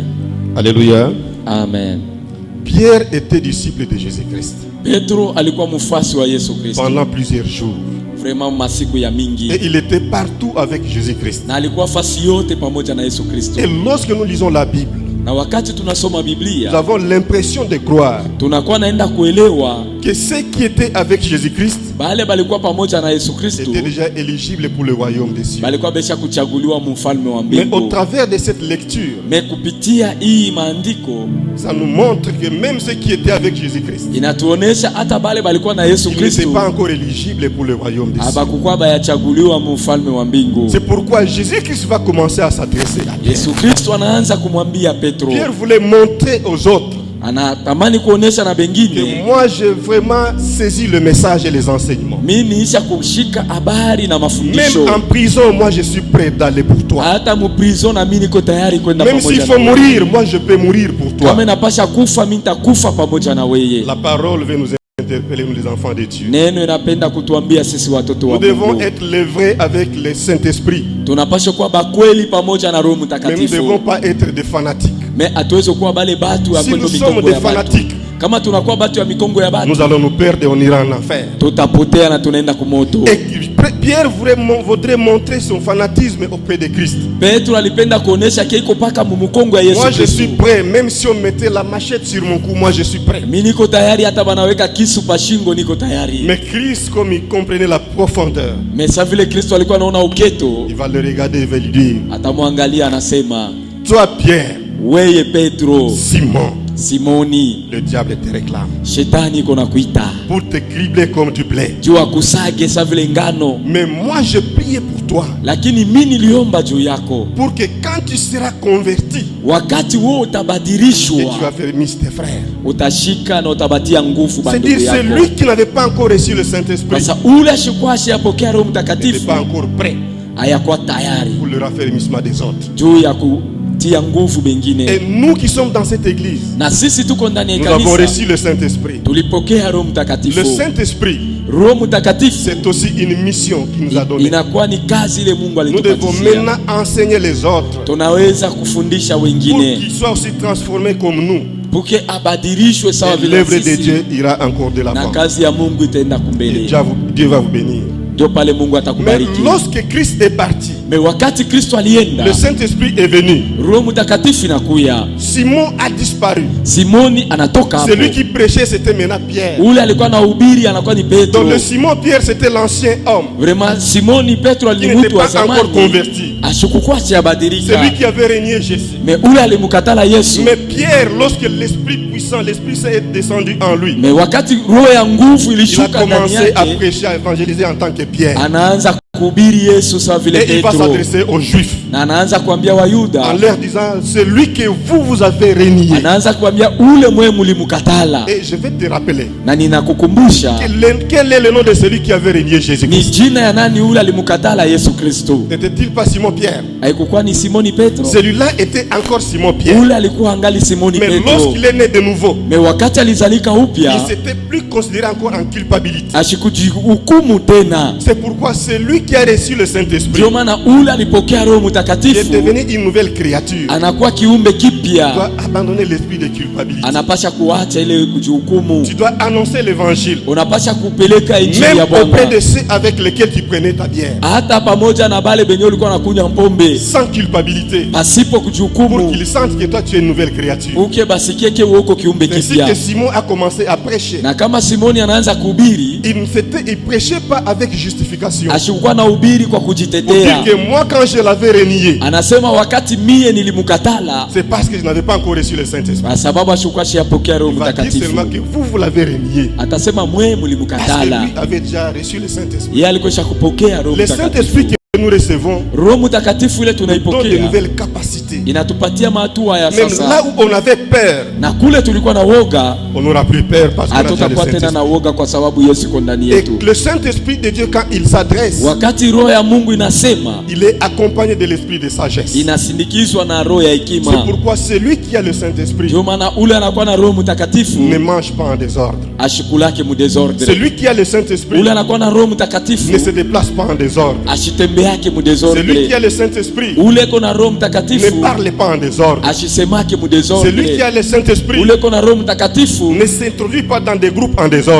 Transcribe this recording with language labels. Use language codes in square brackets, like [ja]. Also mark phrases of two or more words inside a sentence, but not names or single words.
[fr] Alléluia. Amen. Pierre était disciple de Jésus-Christ pendant plusieurs jours. Et il était partout avec Jésus-Christ. Et lorsque nous lisons la Bible, [sw] na wakati tunasoma Biblia, [fr] nous avons l'impression de croire [sw] tunakuwa naenda kuelewa [fr] que ceux qui étaient avec Jésus-Christ [sw] bale balikuwa pamoja na Yesu Kristo [fr] étaient déjà éligibles pour le royaume des cieux. [sw] balikuwa besha kuchaguliwa mfalme wa mbingu. [fr] Mais au travers de cette lecture, [sw] Mais kupitia hii maandiko, [fr] ça nous montre que même ceux qui étaient avec Jésus-Christ, [sw] inatuonesha hata bale balikuwa na Yesu [fr] ils n'étaient [sw] Kristo [fr] pas encore éligibles pour le royaume des cieux. [sw] abakukuwa bayachaguliwa mfalme wa mbingu. [fr] C'est pourquoi Jésus-Christ va commencer à s'adresser à Pierre. [sw] Yesu Kristo anaanza kumwambia Petro, [fr] Pierre voulait montrer aux autres [sw] anatamani kuonesha na bengine, [fr] que moi j'ai vraiment saisi le message et les enseignements. [sw] mimi niisha kushika habari na mafundisho. [fr] Même en prison, moi je suis prêt d'aller pour toi. [sw] Hata mu prison na mimi niko tayari kwenda [fr] Même [sw] pamoja [fr] s'il [sw] na [fr] faut [sw] wewe. [fr] mourir, moi je peux mourir pour toi. [sw] Kama napasha kufa mimi nitakufa pamoja na wewe. [fr] La parole veut nous interpeller, nous les enfants de Dieu. [sw] Neno inapenda kutuambia sisi watoto [fr] Nous [sw] wa [fr] devons [sw] Mungu. [fr] être les vrais avec le Saint-Esprit. [sw] Tunapaswa kuwa bakweli pamoja na Roho [fr] Mais nous ne [sw] Mtakatifu. [fr] devons pas être des fanatiques. [sw] Mais hatuwezi kuwa bale batu ya [fr] Si [sw] kwenda [fr] nous sommes [sw] mikongo [fr] des [sw] ya batu. [fr] fanatiques, [sw] Kama tunakuwa batu ya mikongo ya batu, [fr] nous allons nous perdre et on ira en enfer. [sw] tutapotea na tunaenda kumoto. [fr] Et Pierre voudrait montrer son fanatisme auprès de Christ. [sw] Petro alipenda kuonesha keiko paka mumukongo ya Yesu [fr] Moi je suis [sw] Kristo. [fr] prêt, même si on mettait la machette sur mon cou, moi je suis prêt. [sw] Mimi niko tayari, hata banaweka kisu pa shingo niko tayari. [fr] Mais Christ, comme il comprenait la profondeur, [sw] Mais sa vile Kristo alikuwa anaona uketo, [fr] il va le regarder et va lui dire: [sw] atamwangalia anasema, [fr] toi Pierre, [sw] weye Petro, [fr] Simon, [sw] Simoni, [fr] le diable te réclame [sw] shetani iko nakuita [fr] pour te cribler comme du blé. [sw] juu akusage sa vile ngano, [fr] Mais moi je priais pour toi, [sw] lakini mimi niliomba juu yako, [fr] pour que quand tu seras converti, [sw] wakati wewe [fr] et tu vas [sw] utabadilishwa, [fr] faire mis tes frères. [sw] utashika na utabatia nguvu bandugu [fr] C'est-à-dire [sw] yako. [fr] celui qui n'avait pas encore reçu le Saint-Esprit [sw] Sasa ule ashikwashe apokea Roho [fr] n'était [sw] Mtakatifu [fr] pas encore prêt [sw] hayakuwa tayari [fr] pour le raffermissement des autres. [sw] juu ya kutia nguvu bengine. [fr] Et nous qui sommes dans cette église, [sw] Na sisi tuko ndani ya [fr] nous avons [sw] kanisa [fr] reçu le Saint-Esprit. [sw] tulipokea Roho Mtakatifu. [fr] Le Saint-Esprit, [sw] Roho Mtakatifu [fr] c'est aussi une mission qu'il nous a donnée. [sw] inakuwa ni kazi ile Mungu [fr] Nous devons [sw] alitupatia. [fr] maintenant enseigner les autres [sw] Tunaweza kufundisha [fr] pour [sw] wengine [fr] qu'ils soient aussi transformés comme nous. [sw] puke abadilishwe sawa [fr] Et [sw] vile [fr] l'œuvre de [sw] sisi, [fr] Dieu ira encore de [sw] na [fr] l'avant. [sw] kazi ya Mungu itaenda [fr] Et [sw] kumbele. [fr] Dieu va vous bénir. [sw] Ndio pale Mungu [fr] Mais [sw] atakubariki. [fr] lorsque Christ est parti, [sw] Me wakati Kristo alienda, [fr] le Saint-Esprit est venu. [sw] Roho Mtakatifu inakuya. [fr] Simon a disparu. [sw] Simoni anatoka hapo. [fr] Celui qui prêchait, c'était maintenant Pierre. [sw] Ule alikuwa anahubiri anakuwa ni Petro. [fr] Donc le Simon Pierre, c'était l'ancien homme [sw] Vraiment Simoni Petro [fr] qui [sw] ni [fr] n'était [sw] mtu wa [fr] pas encore [sw] zamani. [fr] converti. [sw] Ashukukuwa siabadilika. [fr] Celui qui avait régné Jésus. [sw] Me ule alimkatala Yesu. [fr] Mais Pierre, lorsque l'Esprit puissant, l'Esprit Saint est descendu en lui, [sw] Me wakati roho ya nguvu [fr] il a [sw] ilishuka ndani [fr] commencé à [sw] yake, [fr] prêcher, à évangéliser en tant que Pierre. [sw] anaanza kuhubiri Yesu sawa vile [fr] Et il va [sw] Petro. [fr] s'adresser aux Juifs [sw] Na anaanza kuambia [fr] en [sw] Wayuda, [fr] leur disant: celui que vous avez régné. [sw] anaanza kuambia ule mwe mlimkatala. [fr] Et je vais te rappeler [sw] Na ninakukumbusha [fr] quel est le nom de celui qui avait régné [sw] ni [fr] Jésus-Christ. [sw] jina ya nani ule alimkatala Yesu Kristo. [fr] N'était-il pas Simon Pierre? [sw] Haikukuwa ni Simoni Petro. [fr] Celui-là était encore Simon Pierre. [sw] Ule alikuwa angali Simoni [fr] Mais [sw] Petro. [fr] lorsqu'il est né de nouveau, [sw] Me wakati alizalika [fr] il [sw] upya, [fr] ne s'était plus considéré encore en culpabilité. [sw] ashikujihukumu tena. [fr] C'est pourquoi celui qui a reçu le Saint-Esprit [sw] Ndio maana ule alipokea Roho [fr] est [sw] Mtakatifu [fr] devenu une nouvelle créature. [sw] anakuwa kiumbe [fr] Tu [sw] kipya, [fr] dois abandonner l'esprit de culpabilité. [sw] anapasha kuacha ile kujihukumu. [fr] Tu dois annoncer l'évangile, [sw] Unapasha kupeleka injili [fr] même [sw] ya [fr] auprès [sw] Bwana [fr] de ceux avec lesquels tu prenais ta bière, [sw] hata pamoja na bale benye ulikuwa nakunywa mpombe, [fr] sans culpabilité, [sw] pasipo [fr] pour [sw] kujihukumu, [fr] qu'ils sentent que toi tu es une nouvelle créature. [sw] uke basikie ke uko kiumbe [fr] Ainsi [sw] kipya. [fr] que Simon a commencé à prêcher. [sw] Na kama Simoni anaanza kuhubiri, [fr] Il prêchait pas avec justification. [sw] ashikuwa na ubiri kwa [fr] Pour dire [sw] kujitetea. [fr] que moi quand je l'avais renié, [sw] Anasema wakati mie nilimkatala, [fr] c'est parce que je n'avais pas encore reçu le Saint-Esprit. [sw] kwa sababu ashikuwa shiyapokea Roho [fr] Il va dire [sw] Mtakatifu. [fr] seulement que vous l'avez renié. [sw] Atasema mwe [fr] Parce que [sw] mlimkatala, [fr] lui avait déjà reçu le Saint-Esprit. [sw] yeye alikwisha kupokea Roho [fr] Le [sw] Mtakatifu. [fr] Saint-Esprit que nous recevons [sw] Roho Mtakatifu ile [fr] donne de [sw] tunaipokea [fr] nouvelles capacités. [sw] inatupatia mahatua ya [fr] Même là [sw] sasa, [fr] où on avait peur, [sw] na kule tulikuwa na woga [fr] on n'aura plus peur parce qu'on a déjà le [sw] hatutakuwa tena na [fr] Saint-Esprit. [sw] woga kwa sababu Yesu iko ndani [fr] Et [sw] yetu. [fr] le Saint-Esprit de Dieu, quand il s'adresse, [sw] Wakati roho ya Mungu inasema, [fr] il est accompagné de l'esprit de sagesse. [sw] inasindikizwa na roho ya [fr] C'est [sw] hekima. [fr] pourquoi celui qui a le Saint-Esprit [sw] Ndio maana ule anakuwa na Roho Mtakatifu [fr] ne mange pas en désordre. [sw] ashikulake mu desordre. [fr] Celui qui a le Saint-Esprit [sw] Ule anakuwa na Roho [fr] ne se [sw] Mtakatifu [fr] déplace pas en désordre. [sw] ashitembee [fr] Celui qui a le Saint-Esprit ne parle pas en désordre. Celui qui a le Saint-Esprit ne s'introduit pas dans des groupes en désordre.